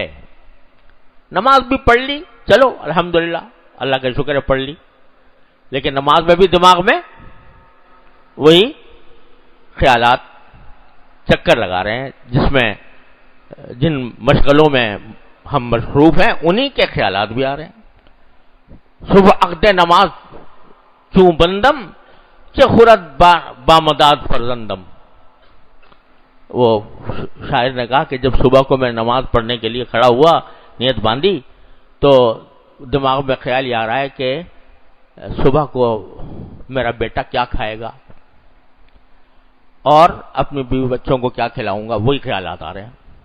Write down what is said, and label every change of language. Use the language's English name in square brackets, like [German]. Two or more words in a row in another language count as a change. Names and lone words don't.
[Urdu] نماز بھی پڑھ لی، چلو الحمدللہ اللہ کا شکر ہے پڑھ لی، لیکن نماز میں بھی دماغ میں وہی خیالات چکر لگا رہے ہیں، جن مشغلوں میں ہم مصروف ہیں انہی کے خیالات بھی آ رہے ہیں۔ [Persian] صبح عقد نماز چوں بندم چه خورد بامداد فرزندم، [Urdu] وہ شاعر نے کہا کہ جب صبح کو میں نماز پڑھنے کے لیے کھڑا ہوا، نیت باندھی، تو دماغ میں خیال یہ آ رہا ہے کہ صبح کو میرا بیٹا کیا کھائے گا اور اپنی بیوی بچوں کو کیا کھلاؤں گا، وہی خیالات آ رہے ہیں۔